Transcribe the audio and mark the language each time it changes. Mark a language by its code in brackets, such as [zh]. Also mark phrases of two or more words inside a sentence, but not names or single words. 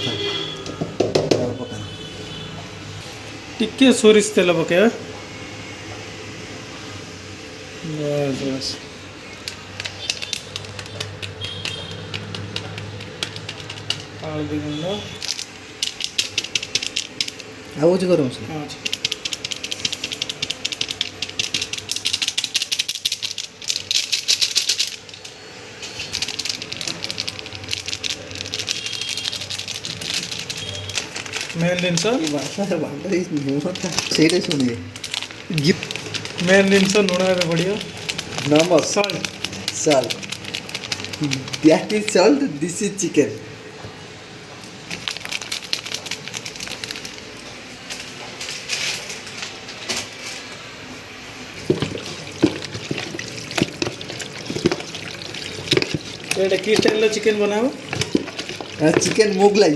[or] ଟିକେ ସୋରିଷ ତେଲ ପକେ। ବସ୍ ହଳଦୀ ଗୁଣ୍ଡ ଆଉ କିଛି ଗରମ ମସଲା ହଁ ଅଛି। ମେନ୍ ଜିନିଷ ସେଇଟା ଶୁଣିବେ ମେନ୍ ଜିନିଷ ଲୁଣ ଏବେ ପଡ଼ିବ। ନମକ ସଲ୍ଟ। [en] salt. That is salt, this is chicken. [or] ଏଇଟା କି ଷ୍ଟାଇଲର ଚିକେନ୍ ବନାବ? ଚିକେନ୍ ମୋଗলাই